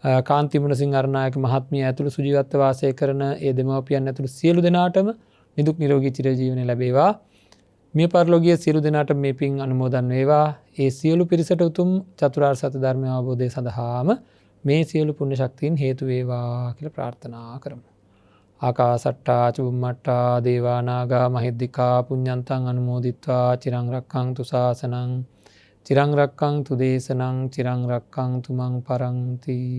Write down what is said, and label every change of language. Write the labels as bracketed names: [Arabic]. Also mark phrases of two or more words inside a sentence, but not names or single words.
[Sinhala] කාන්තිමුණ සිං අරනායක මහත්මිය ඇතුළු සුජීවත්ව වාසය කරන ඒ දෙමව්පියන් ඇතුළු සියලු දෙනාටම නිදුක් නිරෝගී චිරජීවනය ලැබේවා. මිය පරලෝකීය සියලු දෙනාට මේ පින් අනුමෝදන් වේවා. ඒ සියලු පිරිසට උතුම් චතුරාර්ය සත්‍ය ධර්මය අවබෝධය සඳහාම මේ සියලු පුණ්‍ය ශක්තියින් හේතු වේවා කියලා ප්‍රාර්ථනා කරමු. [Pali] ආකාසට්ටා චුම්මට්ටා දේවා නාග මහිද්దికා පුඤ්ඤන්තං අනුමෝදිත්වා චිරං රක්ඛන්තු ශාසනං චිරං රක්ඛන්තු දේශනං චිරං රක්ඛන්තු මං පරන්ති.